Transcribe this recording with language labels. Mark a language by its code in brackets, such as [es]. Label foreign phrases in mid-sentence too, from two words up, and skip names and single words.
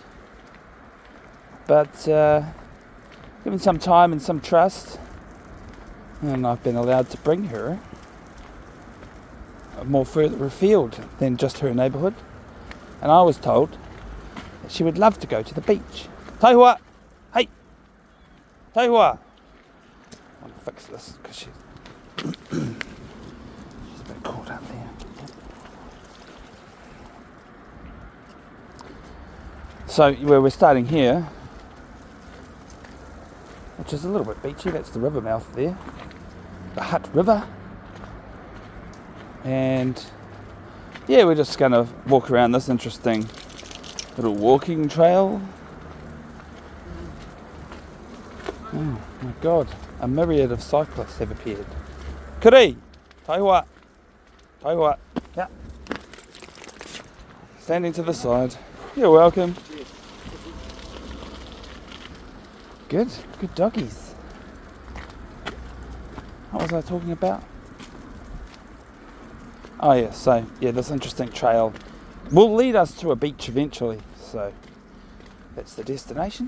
[en] But given some time and some trust, and I've been allowed to bring her more further afield than just her neighbourhood. And I was told that she would love to go to the beach. Taihua! Hey! Taihua! I want to fix this because she's a bit caught up there. So where we're starting here, which is a little bit beachy, that's the river mouth there, the Hutt River. And yeah, we're just going to walk around this interesting little walking trail. Oh my god, a myriad of cyclists have appeared. Kuri! Taihua! Taihua! Yeah. Standing to the side. You're welcome. Good doggies. What was I talking about? Oh yeah, so yeah, this interesting trail will lead us to a beach eventually, so that's the destination.